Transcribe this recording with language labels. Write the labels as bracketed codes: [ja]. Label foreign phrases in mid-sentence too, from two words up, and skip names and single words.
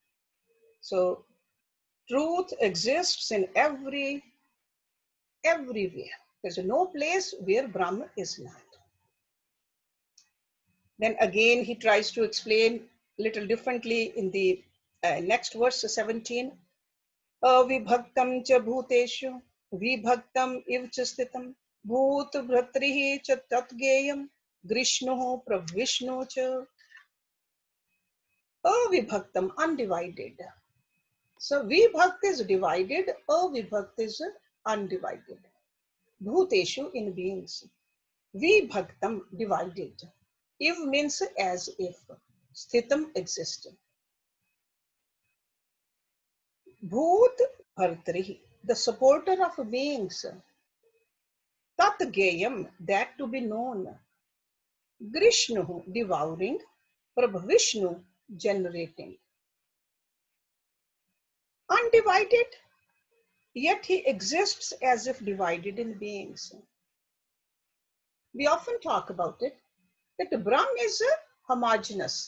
[en] So truth exists in everywhere. There's no place where Brahma is not. Then again, he tries to explain a little differently in the next verse, 17. [sa] अविभक्तं च भूतेषु विभक्तम् इव च स्थितम् भूत भर्तृ च तज्ज्ञेयं ग्रसिष्णु प्रभविष्णु च. अविभक्तम्, [en] undivided. So vibhakt is divided, avibhakt is undivided. Bhuteshu, in beings. Vibhaktam, divided. Iv means as if. Sthitam, existing. [sa] भूत भर्तृ, [en] the supporter of beings. [sa] तत् ज्ञेयम्, [en] that to be known. Grishnu, devouring. Prabhavishnu, generating. Undivided, yet he exists as if divided in beings. We often talk about it, that Brahm is homogeneous.